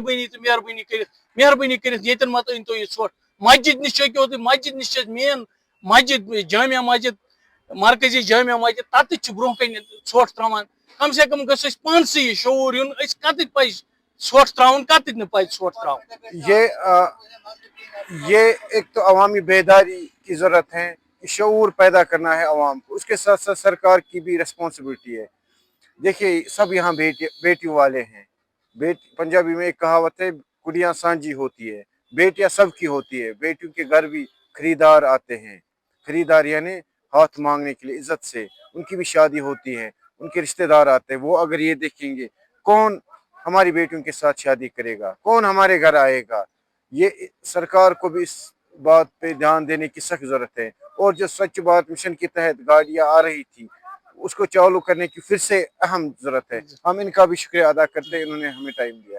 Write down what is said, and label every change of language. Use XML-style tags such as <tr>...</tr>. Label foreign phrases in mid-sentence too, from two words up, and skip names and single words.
<ks>مہربٲنی کٔرِتھ ییٚتٮ۪ن مت أنۍ تو یہِ ژھۄٹھ مسجد نِش چھٔکِو تُہۍ مسجد نِش چھِ مین مسجد جامع مسجد مرکزی جامع مسجد تتٮ۪تھ چھِ برونٛہہ کنہِ ژھۄٹھ تراوان</ks> <ur>کم سے کم</ur> <ks>گٔژھ اَسہِ پانسٕے یہِ شعوٗر یُن أسۍ کتٮ۪تھ پزِ ژھۄٹھ تراوُن کتٮ۪تھ نہٕ پزِ ژھۄٹھ تراوُن</ks> <ur>یہ ایک تو عوامی بیداری کی ضرورت ہے شعور پیدا کرنا ہے عوام کو اس کے ساتھ ساتھ سرکار کی بھی ریسپانسبلٹی ہے دیکھیے سب یہاں بیٹیوں والے ہیں پنجابی میں ایک کہاوت ہے</ur> <pa>کڑیاں سانجی</pa> <ur>ہوتی ہے بیٹیاں سب کی ہوتی ہے بیٹیوں کے گھر بھی خریدار آتے ہیں خریدار یعنی ہاتھ مانگنے کے لیے عزت سے ان کی بھی شادی ہوتی ہے ان کے رشتہ دار آتے ہیں وہ اگر یہ دیکھیں گے کون ہماری بیٹیوں کے ساتھ شادی کرے گا کون ہمارے گھر آئے گا یہ سرکار کو بھی اس بات پہ دھیان دینے کی سخت ضرورت ہے اور جو سوچھ بھارت مشن کے تحت گاڑیاں آ رہی تھی اس کو چالو کرنے کی پھر سے اہم ضرورت ہے ہم ان کا بھی شکریہ ادا کرتے ہیں انہوں نے ہمیں ٹائم دیا</ur>